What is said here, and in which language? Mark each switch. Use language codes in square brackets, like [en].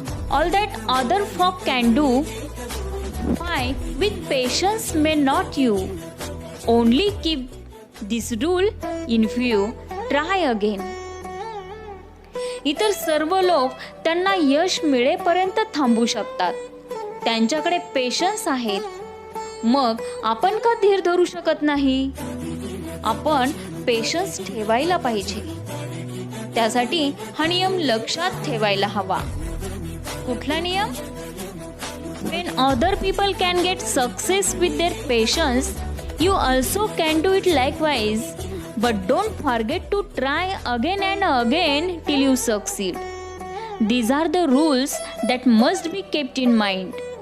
[en] All that other folk can do, why with patience may not you? Only keep this rule in view. Try again. [mr] इतर सर्व लोक त्यांना यश मिळेपर्यंत थांबू शकतात. त्यांच्याकडे पेशन्स आहेत. मग आपण का धीर धरू शकत नाही? आपण पेशन्स ठेवायला पाहिजे. त्यासाठी हा नियम लक्षात ठेवायला हवा. कुठला नियम? [en] When other people can get success with their patience, you also can do it likewise. But don't forget to try again and again till you succeed. These are the rules that must be kept in mind.